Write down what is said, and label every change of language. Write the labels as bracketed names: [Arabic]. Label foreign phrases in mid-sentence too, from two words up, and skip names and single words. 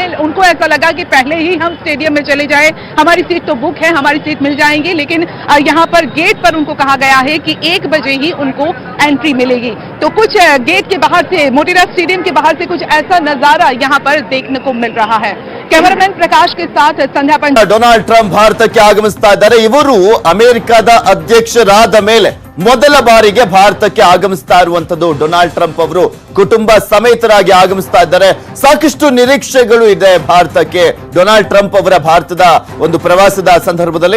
[Hindi] उनको ऐसा लगा कि पहले ही हम स्टेडियम में चले जाए, हमारी सीट तो बुक है, हमारी सीट मिल जाएंगी। लेकिन यहाँ पर गेट पर उनको कहा गया है कि 1 बजे ही उनको एंट्री मिलेगी। तो कुछ गेट के बाहर से, मोटेरा स्टेडियम के बाहर से कुछ ऐसा नजारा यहाँ पर देखने को मिल रहा है। कैमरामैन प्रकाश के साथ संध्या पंडित। [Kannada] ಡೊನಾಲ್ಡ್ ಟ್ರಂಪ್ ಭಾರತಕ್ಕೆ ಆಗಮಿಸ್ತಾ ಇದ್ದಾರೆ. ಇವರು ಅಮೆರಿಕದ ಅಧ್ಯಕ್ಷರಾದ ಮೇಲೆ ಮೊದಲ ಬಾರಿಗೆ ಭಾರತಕ್ಕೆ ಆಗಮಿಸ್ತಾ ಇರುವಂತದ್ದು. ಡೊನಾಲ್ಡ್ ಟ್ರಂಪ್ ಅವರು ಕುಟುಂಬ ಸಮೇತರಾಗಿ ಆಗಮಿಸ್ತಾ ಇದ್ದಾರೆ. ಸಾಕಷ್ಟು ನಿರೀಕ್ಷೆಗಳು ಇದೆ ಭಾರತಕ್ಕೆ ಡೊನಾಲ್ಡ್ ಟ್ರಂಪ್ ಅವರ ಭಾರತದ ಒಂದು ಪ್ರವಾಸದ ಸಂದರ್ಭದಲ್ಲಿ.